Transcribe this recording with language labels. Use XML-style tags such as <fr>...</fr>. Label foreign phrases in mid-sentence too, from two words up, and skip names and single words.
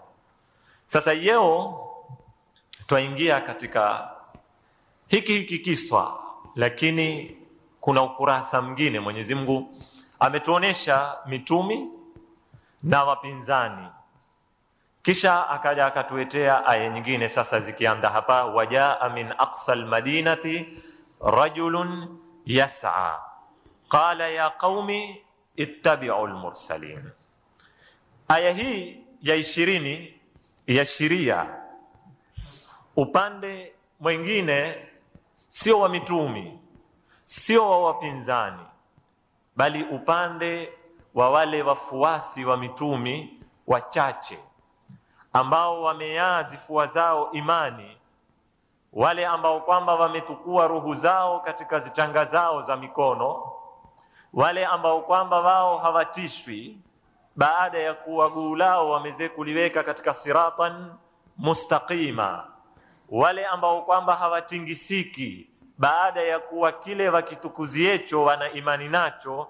<sw>Sasa leo twaingia katika hiki kiswa, lakini kuna ukurasa mwingine. Mwenyezi Mungu ametuonesha mitumi na wapinzani, kisha akaja akatuletea aya nyingine.</sw> <ar>Sasa zikianza hapa, وجاء من أقصى المدينة رجل يسعى قال يا قوم اتبعوا المرسلين.</ar> <sw>Aya hii ya 20 yashiria upande mwingine, sio wa mitumi, sio wa wapinzani, bali upande wa wale wafuasi wa mitumi wachache ambao wameyazi fua zao imani, wale ambao kwamba wametukua ruhu zao katika zichanga zao za mikono, wale ambao kwamba wao hawatishwi baada ya kuwa guu lao wameze kuliweka katika</sw> <ar>صراطا مستقيما,</ar> <sw>wale ambao kwamba hawatingisiki baada ya kuwa kile wakitukuziecho wana imani nacho.</sw>